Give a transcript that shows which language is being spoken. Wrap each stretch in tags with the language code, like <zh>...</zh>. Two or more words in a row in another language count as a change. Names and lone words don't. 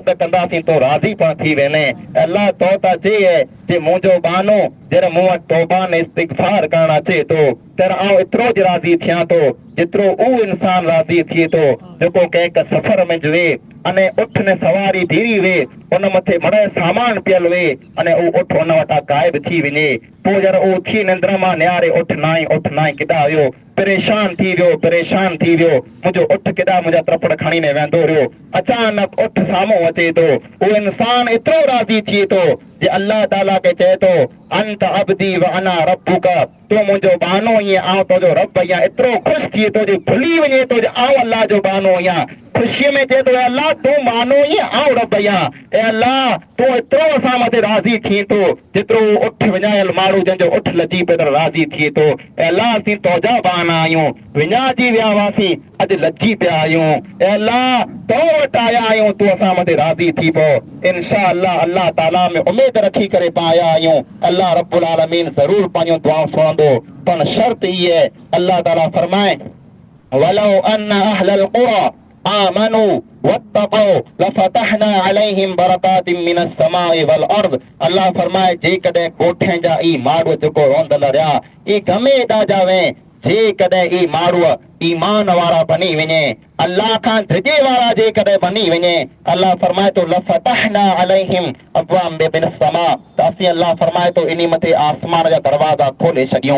<sd>कंदासीं तूं राज़ी पण थी वेंदे अल्लाह तो त चए जे मुंहिंजो बानो जहिड़ो मूं वटि तौबा ने इस्तिग़फार करणु अचे थो तर आउं एतिरो ज राज़ी थियां थो जेतिरो उहो इंसान राज़ी थिए थो जेको कंहिं सफ़र में वे अने उठ ने सवारी धीरी वे उन मथे मड़े सामान पियल वे अने उहो उठ उन वटां गायब थी वञे पोइ जरा उहो उथी निंद्र मां निहारे उठ नाई केॾां वियो परेशान थी वियो मुंहिंजो उठ केॾा मुंहिंजा त्रपड़ खणी ने वेंदो रहियो अचानक उठ साम्हूं अचे थो उहो इंसान एतिरो राज़ी थिए थो जे अल्लाह ताला खे चए थो</sd> <ar>أنت عبدي وأنا ربك</ar> <sd>तूं मुंहिंजो बानो आहीं आउं तुंहिंजो रब आहियां एतिरो ख़ुशि थिए थो जे भुली वञे थो जे आउं अल्लाह जो बानो आहियां ख़ुशीअ में चए थो अल्लाह तूं बानो आहीं आउं रब आहियां ए अल्लाह तूं एतिरो असां मथे राज़ी थी थो जेतिरो उठ विञायल माण्हू जंहिंजो उठ लची पियो त राज़ी थिए थो। ए अल्लाह असीं तुंहिंजा बाना आहियूं, विञाइजी विया हुआसीं, अॼु लची पिया आहियूं। ए अल्लाह तो वटि आया आहियूं, तूं असां मथे राज़ी थी पियो।</sd> <ar>إن شاء الله</ar> <sd>अल्लाह ताला में उमेद रखी करे पां आया आहियूं।</sd> <ar>الله رب العالمين</ar> <sd>ज़रूर पंहिंजो दुआ सुणंदो, पर शर्त ई आहे अल्लाह ताला फरमाए</sd> <ar>ولو أن أهل القرى آمنوا واتقوا لفتحنا عليهم بركات من السماء والأرض.</ar> <sd>अल्लाह फरमाए जेकॾहिं कोठे जा ई माण्हू जेको रोंदल रहिया ई गमे ॾाजा वे, जेकॾहिं ई माण्हू ईमान वारा बनी वञे, अल्लाह खां ड्रिजे वारा जेकॾहिं बनी वञे, अल्लाह फरमाए थो</sd> <ar>لفتحنا عليهم أبواب من السماء,</ar> <sd>त असीं अल्लाह फरमाए थो इन मथे आसमान जा दरवाज़ा खोले छॾियूं।</sd>